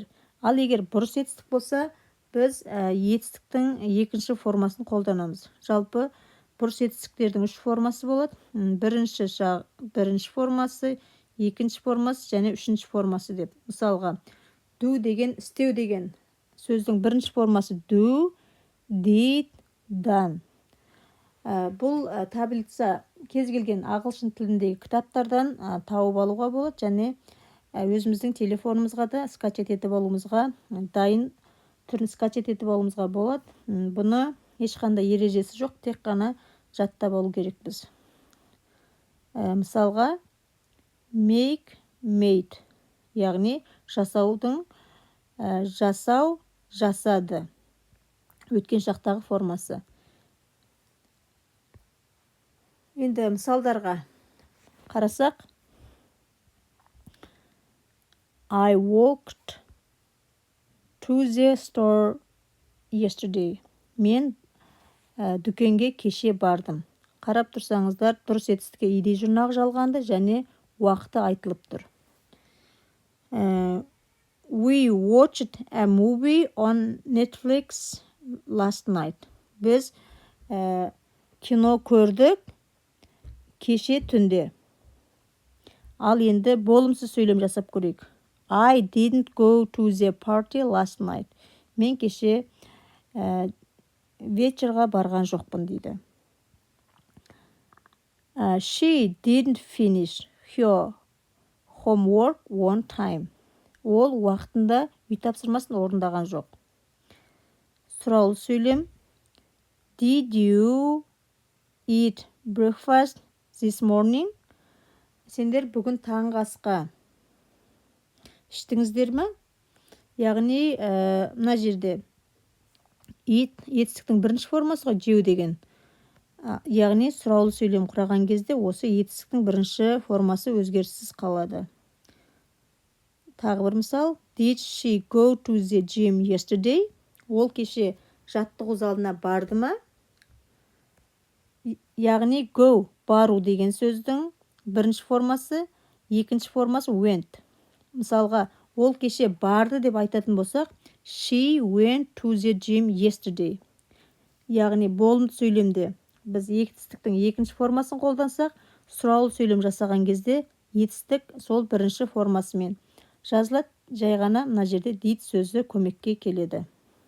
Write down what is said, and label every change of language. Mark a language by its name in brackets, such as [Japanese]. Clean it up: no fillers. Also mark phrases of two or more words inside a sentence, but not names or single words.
[Kazakh] Ал егер бұрыс етістік болса, біз етістіктің екінші формасын қолданамыз. Жалпы бұрыс етістіктердің үш формасы болады. Бірінші формасы, екінші формасы және үшінші формасы деп. Мысалға, do деген, істеу деген сөздің бірінші формасы [English] do, did, done. [Kazakh] Бұл таблица кез келген ағылшын тіліндегі кітаптардан тауып алуға болады және өзіміздің телефонымызға да скачать етіп алуымызға, дайын түрін скачать етіп алуымызға болады. Бұны ешқандай ережесі жоқ, тек қана жаттап алу керекпіз. Мысалға, [English] make, made, [Kazakh] яғни жасаудың жасау, жасады. Өткен шақтағы формасы. Енді мысалдарға қарасақ, [English] I walked to the store yesterday. [Kazakh] Мен дүкенге кеше бардым. Қарап тұрсаңыздар, дұрыс етістікке ed жұрнағы жалғанды және уақыты айтылып тұр. [English] We watched a movie on Netflix last night. [Kazakh] Біз кино көрдік кеше түнде. Ал енді болымсыз сөйлем жасап көрейік. [English] I didn't go to the party last night. [Kazakh] Мен кеше вечерға барған жоқпын дейді. [English] She didn't finish her homework on time. [Kazakh] Ол уақытында үй тапсырмасын орындаған жоқ. Сұраулы сөйлем. [English] Did you eat breakfast this morning? [Kazakh] Сендер бүгін таңғы асқа іштіңіздер ме? Яғни, мына жерде eat етістіктің бірінші формасы ғой, жеу деген. Яғни, сұраулы сөйлем құраған кезде осы етістіктің бірінші формасы өзгеріссіз қалады. Тағы бір мысал. [English] Did she go to the gym yesterday? [Kazakh] Ол кеше жаттығу залына барды ма? Яғни, go, бару деген сөздің бірінші формасы, екінші формасы went. Мысалға, ол кеше барды деп айтатын болсақ, [English] she went to the gym yesterday. [Kazakh] Яғни, болымды сөйлемде біз етістіктің екінші формасын қолдансақ, сұраулы сөйлем жасаған кезде етістік сол бірінші формасымен жазылады, жай ғана мына жерде did сөзі көмекке келеді.